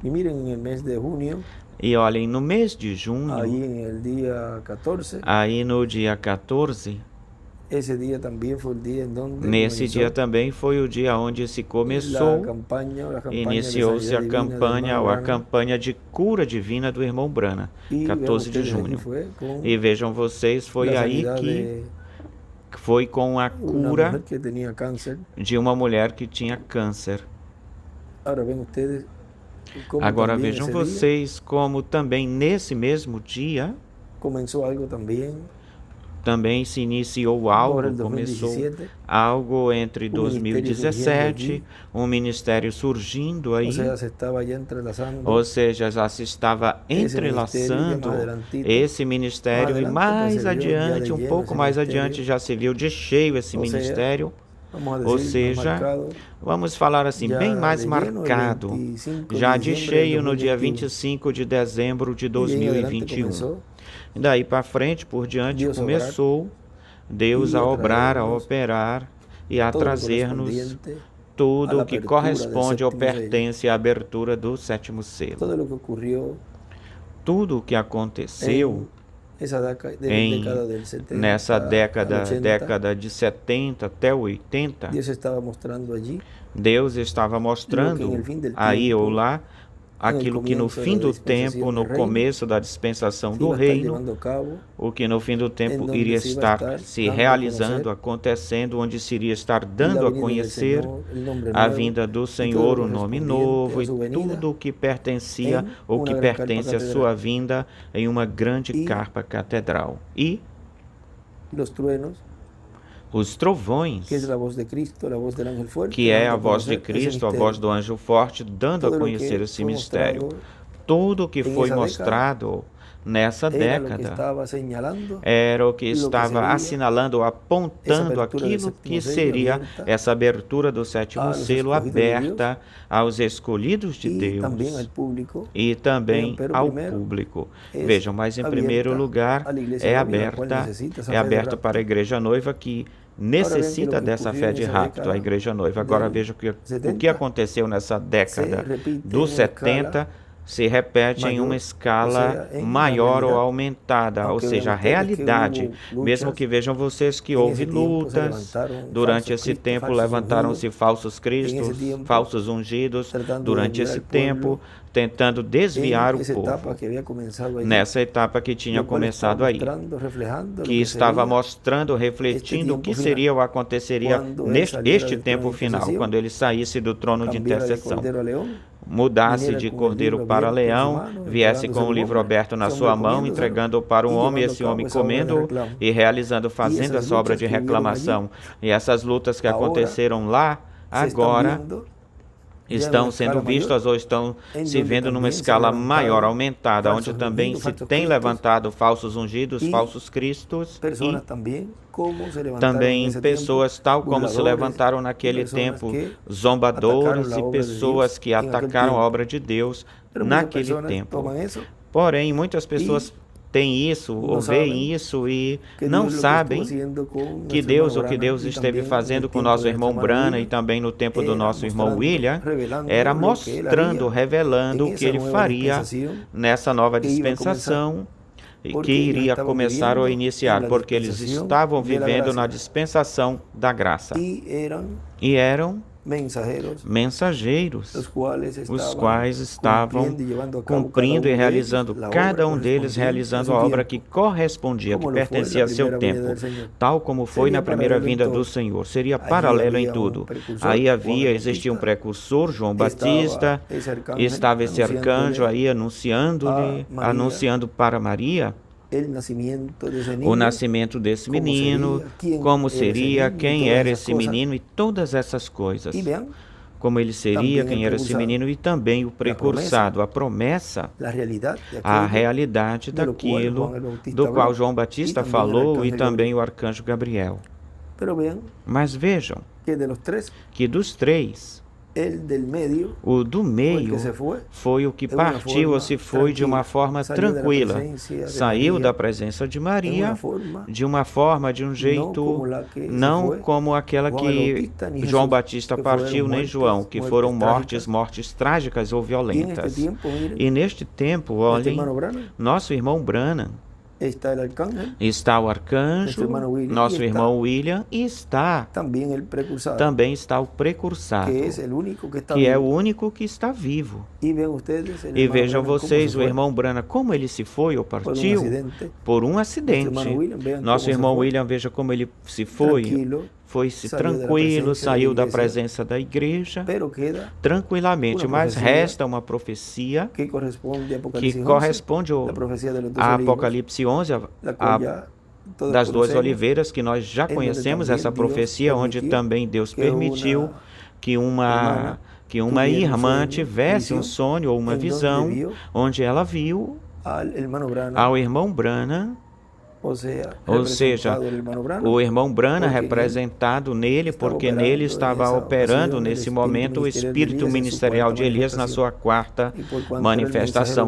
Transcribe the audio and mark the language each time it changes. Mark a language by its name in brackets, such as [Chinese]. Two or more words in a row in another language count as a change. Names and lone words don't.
[Spanish] y miren en el mes de junio, [Portuguese] E olhem, no mês de junho, [Spanish] ahí en el día 14, [Portuguese] aí no dia 14, [Spanish] ese día también fue el día en donde [Portuguese] nesse [Spanish] comenzó [Portuguese] dia também foi o dia onde se [Spanish] la [Portuguese] começou, [Spanish] campaña de [Portuguese] iniciou-se [Spanish] sanidad [Portuguese] a [Spanish] divina del [Portuguese] campanha [Spanish] hermano [Portuguese] ou a [Spanish] Branham. [Portuguese] campanha de cura divina do irmão Branham, [Spanish] Y vean [Portuguese] 14 de [Spanish] ustedes, allí [Portuguese] junho. [Spanish] fue con [Portuguese] E vejam vocês, foi [Spanish] la [Portuguese] aí [Spanish] sanidad [Portuguese] que [Spanish] de [Portuguese] foi com a [Spanish] una [Portuguese] cura [Spanish] mujer que tenía cáncer. [Portuguese] de uma mulher que tinha câncer. [Spanish] Ahora ven ustedes como [Portuguese] Agora [Spanish] también [Portuguese] vejam [Spanish] ese día [Portuguese] vocês como também nesse mesmo dia [Spanish] comenzó algo también [Portuguese] também se iniciou [Spanish] por [Portuguese] algo, [Spanish] el [Portuguese] começou [Spanish] 2017, [Portuguese] algo entre [Spanish] un ministerio surgiendo [Portuguese] 2017, [Spanish] allí, [Portuguese] um ministério surgindo [Spanish] o [Portuguese] aí, [Spanish] sea, se estaba ya [Portuguese] ou [Spanish] entrelazando [Portuguese] seja, já se estava [Spanish] ese ministerio y más [Portuguese] entrelaçando [Spanish] adelantito, [Portuguese] esse [Spanish] más [Portuguese] ministério e [Spanish] adelante, pues [Portuguese] mais [Spanish] se vio ya [Portuguese] adiante, [Spanish] de [Portuguese] um [Spanish] lleno [Portuguese] pouco esse mais adiante, [Spanish] ministerio, [Portuguese] já se viu de cheio esse [Spanish] o sea, [Portuguese] ministério, [Spanish] vamos a [Portuguese] ou [Spanish] decir, más [Portuguese] seja, [Spanish] marcado, [Portuguese] vamos falar assim, bem [Spanish] ya [Portuguese] mais [Spanish] de lleno el [Portuguese] marcado, [Spanish] 25 de [Portuguese] já de [Spanish] diciembre del [Portuguese] cheio no dia [Spanish] 2021. [Portuguese] 25 de dezembro de [Spanish] Y de ahí en adelante [Portuguese] 2021. [Spanish] comenzó [Portuguese] E daí para frente, por diante, [Spanish] Dios a obrar [Portuguese] começou Deus [Spanish] y [Portuguese] a [Spanish] a [Portuguese] obrar, a [Spanish] traernos [Portuguese] operar e a [Spanish] todo lo [Portuguese] trazer-nos [Spanish] correspondiente a [Portuguese] tudo [Spanish] la [Portuguese] o que [Spanish] apertura del [Portuguese] corresponde ou [Spanish] séptimo sello. [Portuguese] pertence à abertura do sétimo selo. [Spanish] Todo lo que ocurrió [Portuguese] Tudo o que aconteceu [Spanish] en esa [Portuguese] em [Spanish] década del 70 [Portuguese] nessa [Spanish] al [Portuguese] década, [Spanish] 80, [Portuguese] década de 70 até 80, [Spanish] Dios estaba mostrando allí [Portuguese] Deus estava [Spanish] lo que en [Portuguese] mostrando [Spanish] el fin del [Portuguese] aí ou [Spanish] tiempo, [Portuguese] lá [Spanish] en el [Portuguese] aquilo que no [Spanish] comienzo de [Portuguese] fim [Spanish] la [Portuguese] do [Spanish] dispensación [Portuguese] tempo, no [Spanish] del reino, [Portuguese] começo da dispensação [Spanish] se [Portuguese] do [Spanish] iba a estar [Portuguese] reino, [Spanish] llevando a cabo, [Portuguese] o que no fim do tempo [Spanish] donde [Portuguese] iria [Spanish] se iba a [Portuguese] estar [Spanish] estar [Portuguese] se [Spanish] dando a [Portuguese] realizando, [Spanish] conocer [Portuguese] acontecendo, onde se iria estar [Spanish] la [Portuguese] dando a [Spanish] venida del [Portuguese] conhecer [Spanish] Señor, el nombre [Portuguese] a [Spanish] nuevo [Portuguese] vinda do [Spanish] y todo [Portuguese] Senhor, [Spanish] lo [Portuguese] o nome [Spanish] correspondiente [Portuguese] novo [Spanish] a [Portuguese] e [Spanish] su venida [Portuguese] tudo o que pertencia [Spanish] en [Portuguese] ou [Spanish] una [Portuguese] que [Spanish] gran carpa [Portuguese] pertence à sua [Spanish] catedral. [Portuguese] vinda em uma grande E carpa catedral. E [Spanish] los truenos, [Portuguese] os [Spanish] que es [Portuguese] trovões, [Spanish] la voz de Cristo, la voz del ángel fuerte, [Portuguese] que é [Spanish] dando [Portuguese] a [Spanish] a [Portuguese] voz de [Spanish] conocer ese [Portuguese] Cristo, a voz [Spanish] misterio. [Portuguese] do anjo forte, dando a [Spanish] Todo lo [Portuguese] conhecer [Spanish] que [Portuguese] esse [Spanish] fue [Portuguese] mistério. [Spanish] mostrado [Portuguese] Tudo o que [Spanish] en [Portuguese] foi [Spanish] esa década [Portuguese] mostrado nessa [Spanish] era lo que [Portuguese] década [Spanish] estaba señalando [Portuguese] era o que [Spanish] lo que [Portuguese] estava [Spanish] sería [Portuguese] assinalando, [Spanish] esa [Portuguese] apontando [Spanish] apertura del [Portuguese] aquilo que [Spanish] séptimo sello [Portuguese] seria [Spanish] abierta [Portuguese] essa abertura do [Spanish] a [Portuguese] sétimo [Spanish] los [Portuguese] selo [Spanish] escogidos de Dios [Portuguese] aberta aos escolhidos de [Spanish] y también al [Portuguese] Deus [Spanish] público. [Portuguese] e [Spanish] Vean, [Portuguese] também [Spanish] pero [Portuguese] ao [Spanish] primero [Portuguese] público. [Spanish] es [Portuguese] Vejam, mas em primeiro [Spanish] abierta [Portuguese] lugar [Spanish] a la iglesia [Portuguese] é [Spanish] novia, la cual [Portuguese] aberta, [Spanish] necesita esa [Portuguese] é [Spanish] fe de [Portuguese] aberto para a [Spanish] rapto. [Portuguese] igreja noiva que [Spanish] Ahora vean que lo [Portuguese] necessita [Spanish] que [Portuguese] dessa [Spanish] ocurrió [Portuguese] fé [Spanish] en [Portuguese] de [Spanish] esa [Portuguese] rapto, a [Spanish] década [Portuguese] igreja noiva. Agora [Spanish] del [Portuguese] veja o que [Spanish] 70 [Portuguese] aconteceu nessa [Spanish] se [Portuguese] década [Spanish] repite [Portuguese] do [Spanish] en una escala [Portuguese] 70 se repete em uma [Spanish] mayor, o [Portuguese] escala [Spanish] sea, en la [Portuguese] maior ou [Spanish] realidad. [Portuguese] aumentada, ou [Spanish] Aunque vean [Portuguese] seja, a [Spanish] ustedes que [Portuguese] realidade. [Spanish] hubo [Portuguese] Mesmo [Spanish] luchas, [Portuguese] que vejam vocês que [Spanish] en [Portuguese] houve esse tempo se lutas, levantaram durante falsos esse cristos, tempo falsos levantaram-se ungidos, falsos [Spanish] en [Portuguese] cristos, esse tempo falsos ungidos, [Spanish] tratando de [Portuguese] durante [Spanish] desviar [Portuguese] esse [Spanish] el pueblo [Portuguese] tempo tentando [Spanish] en [Portuguese] desviar o [Spanish] esa etapa [Portuguese] povo. [Spanish] que había comenzado allí, [Portuguese] Nessa etapa que tinha [Spanish] lo cual estaba [Portuguese] começado aí, [Spanish] mostrando, reflejando lo [Portuguese] que [Spanish] que [Portuguese] estava [Spanish] sería [Portuguese] mostrando, [Spanish] este [Portuguese] refletindo o que [Spanish] tiempo final, [Portuguese] seria ou aconteceria [Spanish] cuando él saliera [Portuguese] neste [Spanish] del trono [Portuguese] tempo [Spanish] de [Portuguese] final, [Spanish] intercesión, [Portuguese] quando ele saísse do trono de [Spanish] cambiara de [Portuguese] intercessão, [Spanish] cordero a león, [Portuguese] mudasse [Spanish] viniera [Portuguese] de [Spanish] con el [Portuguese] cordeiro [Spanish] libro [Portuguese] para [Spanish] abierto en su [Portuguese] leão, [Spanish] mano, [Portuguese] viesse [Spanish] entregándose [Portuguese] com [Spanish] a [Portuguese] o [Spanish] un [Portuguese] livro [Spanish] hombre, [Portuguese] aberto na [Spanish] ese [Portuguese] sua [Spanish] hombre [Portuguese] mão, [Spanish] comiéndoselo [Portuguese] entregando para um [Spanish] y [Portuguese] homem, [Spanish] llevando a [Portuguese] esse homem [Spanish] cabo esa obra de [Portuguese] comendo [Spanish] reclamo. [Portuguese] e realizando, [Spanish] Y [Portuguese] fazendo [Spanish] esas [Portuguese] essa obra [Spanish] luchas [Portuguese] de [Spanish] que hubieron allí [Portuguese] reclamação. E essas lutas que [Spanish] ahora [Portuguese] aconteceram lá, [Spanish] se están [Portuguese] agora [Spanish] viendo ya en [Portuguese] estão [Spanish] una [Portuguese] sendo [Spanish] escala mayor, [Portuguese] vistas ou estão [Spanish] en [Portuguese] se [Spanish] donde [Portuguese] vendo numa [Spanish] también se han [Portuguese] escala maior, [Spanish] levantado [Portuguese] aumentada, onde [Spanish] falsos [Portuguese] também [Spanish] ungidos, [Portuguese] se [Spanish] falsos [Portuguese] tem [Spanish] cristos [Portuguese] levantado falsos ungidos, [Spanish] y [Portuguese] falsos cristos e [Spanish] personas también, como se levantaron en [Portuguese] também [Spanish] ese tiempo, [Portuguese] pessoas tal como se [Spanish] burladores [Portuguese] levantaram [Spanish] y [Portuguese] naquele [Spanish] personas [Portuguese] tempo, [Spanish] que atacaron [Portuguese] zombadores [Spanish] la [Portuguese] e [Spanish] obra de [Portuguese] pessoas [Spanish] Dios [Portuguese] que [Spanish] en aquel [Portuguese] atacaram a [Spanish] tiempo. [Portuguese] obra de Deus [Spanish] Pero muchas [Portuguese] naquele [Spanish] personas [Portuguese] tempo. [Spanish] toman eso [Portuguese] Porém, muitas [Spanish] y [Portuguese] pessoas têm isso ou [Spanish] no [Portuguese] veem [Spanish] saben [Portuguese] isso e [Spanish] que [Portuguese] não [Spanish] Dios lo que estuvo [Portuguese] sabem [Spanish] haciendo con [Portuguese] que [Spanish] nuestro hermano [Portuguese] Deus, o que [Spanish] Branham [Portuguese] Deus [Spanish] y [Portuguese] esteve [Spanish] también en [Portuguese] fazendo [Spanish] el [Portuguese] com o [Spanish] tiempo [Portuguese] nosso [Spanish] de nuestro [Portuguese] irmão [Spanish] hermano [Portuguese] Branham e [Spanish] William, [Portuguese] também no tempo do [Spanish] era [Portuguese] nosso irmão [Spanish] mostrando, [Portuguese] William, [Spanish] revelando [Portuguese] era [Spanish] lo que él [Portuguese] mostrando, [Spanish] haría [Portuguese] revelando [Spanish] en [Portuguese] o que [Spanish] esa [Portuguese] ele [Spanish] nueva [Portuguese] faria [Spanish] dispensación [Portuguese] nessa nova [Spanish] que iba a comenzar, [Portuguese] dispensação e que [Spanish] porque ellos [Portuguese] iria [Spanish] estaban [Portuguese] começar ou [Spanish] viviendo en [Portuguese] iniciar, [Spanish] la [Portuguese] porque eles [Spanish] dispensación [Portuguese] estavam [Spanish] de la [Portuguese] vivendo na [Spanish] gracia [Portuguese] dispensação da graça [Spanish] y eran [Portuguese] e eram [Spanish] mensajeros, [Portuguese] mensageiros, os quais estavam cumprindo e [Spanish] llevando a cabo [Portuguese] cumprindo e [Spanish] cada [Portuguese] realizando, deles, cada um deles [Spanish] correspondiente [Portuguese] realizando [Spanish] a [Portuguese] a [Spanish] su [Portuguese] obra [Spanish] tiempo, [Portuguese] que correspondia, que [Spanish] como lo fue [Portuguese] pertencia [Spanish] la [Portuguese] a seu [Spanish] primera venida [Portuguese] tempo, [Spanish] del Señor. [Portuguese] tal como foi Seria na primeira paralelo em vinda do todo. Senhor. Seria [Spanish] Allí [Portuguese] paralelo em havia tudo. precursor, Aí João existia um Batista, precursor, João Batista, estava esse arcanjo aí anunciando-lhe, a Maria anunciando para Maria [Spanish] el nacimiento de ese [Portuguese] o [Spanish] niño, [Portuguese] nascimento desse menino, como seria, quem era esse menino e todas essas coisas. [Spanish] E vean, [Portuguese] Como ele seria, também quem o era esse precursado. menino e também o precursado, a promessa, [Spanish] la realidad de [Portuguese] a [Spanish] aquello [Portuguese] realidade [Spanish] de lo cual [Portuguese] daquilo [Spanish] Juan el Bautista [Portuguese] do qual [Spanish] habló, [Portuguese] João Batista e também o falou e arcanjo também Gabriel. o arcanjo Gabriel. [Spanish] Pero vean [Portuguese] Mas vejam [Spanish] que de los tres, [Portuguese] que dos três, [Spanish] el del medio [Portuguese] o do [Spanish] fue el [Portuguese] meio [Spanish] que se fue, [Portuguese] foi o que de uma partiu ou forma se foi de uma tranquila. forma Saiu da tranquila. presença de Saiu Maria da presença de de Maria uma forma de uma forma, de um jeito, [Spanish] como la que se [Portuguese] não foi como aquela [Spanish] João el [Portuguese] que [Spanish] Bautista ni [Portuguese] João [Spanish] Jesús, [Portuguese] Batista que partiu, foram nem [Spanish] muertes, [Portuguese] João, que [Spanish] muertes [Portuguese] foram [Spanish] trágicas. [Portuguese] mortes trágicas ou [Spanish] Y en este [Portuguese] violentas. [Spanish] tiempo, miren, [Portuguese] E neste tempo, [Spanish] nuestro [Portuguese] olhem, [Spanish] hermano Branham, [Portuguese] nosso irmão Branham, [Spanish] está el arcángel, [Portuguese] está o arcanjo, Nosso irmão William, nosso e irmão William, e está, [Spanish] también el precursado, [Portuguese] também está o precursado, [Spanish] que es el único que está [Portuguese] que é o [Spanish] vivo. [Portuguese] único que está vivo. [Spanish] Y vean ustedes, el [Portuguese] E [Spanish] hermano [Portuguese] vejam [Spanish] Branham, cómo [Portuguese] vocês, [Spanish] se [Portuguese] o [Spanish] fue [Portuguese] irmão Branham, como ele se foi ou [Spanish] por un [Portuguese] partiu [Spanish] accidente. [Portuguese] por um Nuestro acidente. [Spanish] hermano William, vean [Portuguese] Nosso [Spanish] cómo se [Portuguese] irmão [Spanish] fue, [Portuguese] William, veja como ele se foi, [Spanish] tranquilo, [Portuguese] foi-se tranquilo, saiu da presença da igreja tranquilamente, mas resta uma profecia que corresponde a Apocalipse 11, das duas oliveiras, que nós já conhecemos essa profecia, onde também Deus permitiu que uma irmã tivesse um sonho ou uma visão, onde ela viu ao irmão Branham, ou seja, o irmão Branham representado nele, porque nele estava operando nesse momento o espírito ministerial de Elias na sua quarta manifestação.